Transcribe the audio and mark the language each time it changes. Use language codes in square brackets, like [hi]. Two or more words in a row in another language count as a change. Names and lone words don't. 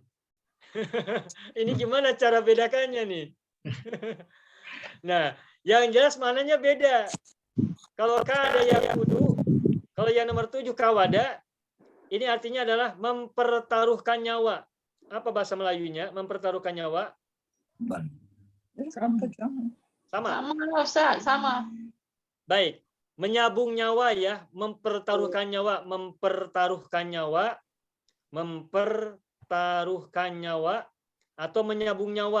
[id] Ini gimana cara bedakannya nih? Nah, yang jelas mananya beda. [bjn] Kalau kada yang kudu, kalau yang nomor 7 kawada, ini artinya adalah mempertaruhkan nyawa. [id] Apa bahasa Melayunya? Mempertaruhkan nyawa? Sama. Baik. Menyabung nyawa ya, mempertaruhkan nyawa, atau menyabung nyawa.